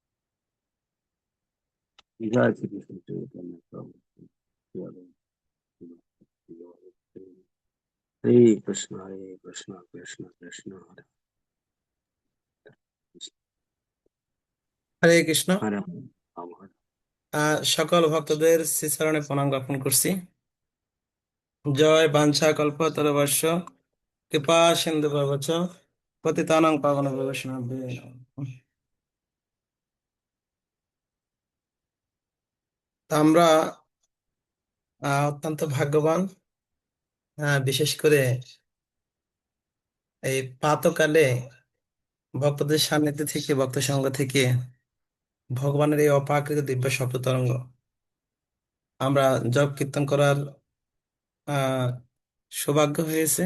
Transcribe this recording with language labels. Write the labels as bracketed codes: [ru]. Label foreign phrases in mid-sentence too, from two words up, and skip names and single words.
[bn] জয় শ্রী কৃষ্ণ চৈতন্য প্রভু. [sa] हरे कृष्ण, कृष्ण कृष्ण, হরে কৃষ্ণ। हरे राम, हरे [bn] সকল ভক্তদের শ্রীচরণে প্রণাম জ্ঞাপন করছি। [sa] জয় বাঞ্ছা কল্পতরুশ্চ কৃপা সিন্ধু ভবচ পতিতানাং পাবনেভ্যো বৈষ্ণবেভ্যো নমঃ। [bn] তা আমরা অত্যন্ত ভাগ্যবান, বিশেষ করে এই প্রাতকালে ভক্তদের সান্নিধ্য থেকে, ভক্ত সঙ্গ থেকে ভগবানের এই অপ্রাকৃত দিব্য শব্দ তরঙ্গ আমরা জপ কীর্তন করার আহ সৌভাগ্য হয়েছে।